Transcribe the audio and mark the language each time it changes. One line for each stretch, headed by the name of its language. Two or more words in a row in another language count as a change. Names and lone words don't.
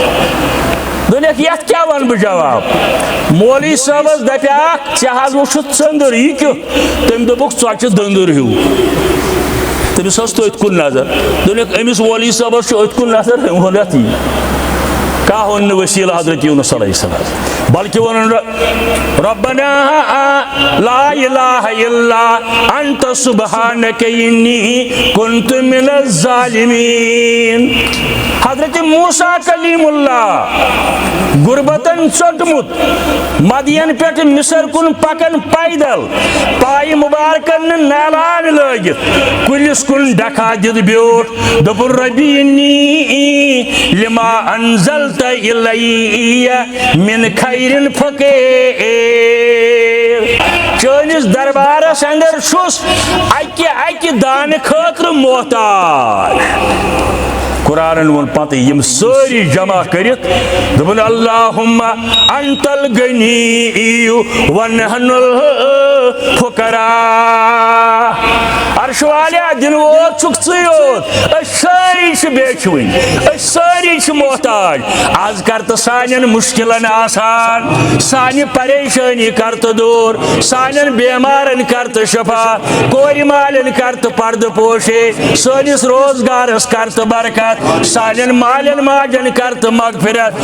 Kashmiri: دوٚپنکھ یتھ کیٛاہ وَنہٕ بہٕ جواب مولوی صٲبس دپیٛاکھ ژےٚ حظ وٕچھُتھ ژٔنٛدٕر یہِ کیُتھ تٔمۍ دوٚپُکھ ژۄچہِ دٔنٛدٕر ہیوٗ تٔمِس ٲس تٔتھۍ کُن نظر دوٚپنکھ أمِس مولوی صٲبس چھُ أتھۍ کُن نظر أمۍ ووٚن یتھ یی کانٛہہ ووٚن نہٕ وسیٖلہٕ حضرت یوٗنس
Arabic: علیہ السلام
Kashmiri: بلکہِ ووٚنُن
Arabic: ربنا لا الہ الا انت سبحانک انی کنت من الظالمین
Kashmiri: حضرت موسیٰ کلیم اللہ غربتن ژوٚٹمُت مدین پٮ۪ٹھ مصر کُن پکان پیدل پایہِ مبارکن نالان لٲگِتھ کُلِس کُن ڈکھا دِتھ بیوٗٹھ دوٚپُن
Arabic: ربی انی لما انزلت الی من خیرن فقیر
Kashmiri: چٲنِس دربارس اندر چھُس اکہِ دانہِ خٲطرٕ محتاج قرآنن وون پتہٕ یِم سٲری جمع کٔرِتھ دوٚپُن
Arabic: اللہُمہ انت الغنی ونحن الفقراء
Kashmiri: عرش والیا دِنہٕ وول چھُکھ ژٕے یوت أسۍ سٲری چھِ بیچھوٕنۍ أسۍ سٲری چھِ محتاج آز کر تہٕ سانٮ۪ن مُشکِلن آسان سانہِ پریشٲنی کر تہٕ دوٗر سانٮ۪ن بیمارن کر تہٕ شفا کورِ مالٮ۪ن کر تہٕ پردٕ پوشے سٲنِس روزگارس کر تہٕ برکت سانٮ۪ن مالٮ۪ن ماجن کر تہٕ مغفرت